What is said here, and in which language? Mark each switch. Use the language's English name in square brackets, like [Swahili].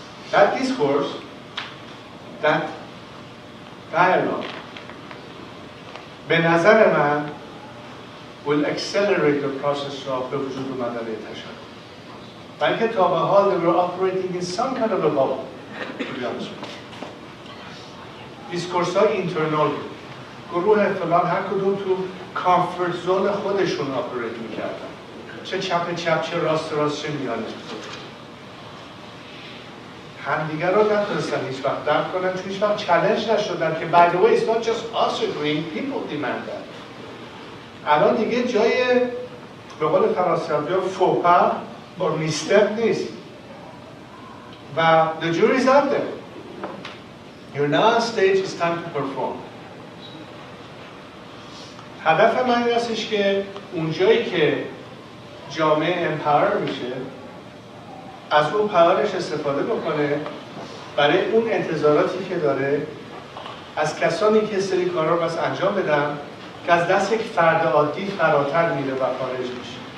[English] That discourse, that dialogue, [Persian] به نظر من [English] will accelerate the process of [Persian] به وجود اومدن تشکل. بلکه تا به حال [English] they were operating in some kind of a bubble, to be honest with you. [Persian] دیسکورس های اینترنال گروه فلان هر کدوم تو کامفورت زون خودشون آپریت میکردن، چه چپ چه راست چه میانه. همدیگر رو نتونستن هیچ وقت درک کنن، چون هیچ وقت چالش نشدن که [English] by the way it's not just us agreeing, people demand that. [Persian] الان دیگه جای به قول فرانسوی‌ها فوپا با میستپ نیست و [English] the jury's out there. You're now on stage, it's time to perform. [Persian] هدف من این هستش که اونجایی که جامعه امپاور میشه از اون پاورش استفاده بکنه برای اون انتظاراتی که داره از کسانی که سری کارا رو بس انجام بدن که از دست یک فرد عادی فراتر میره و خارج میشه.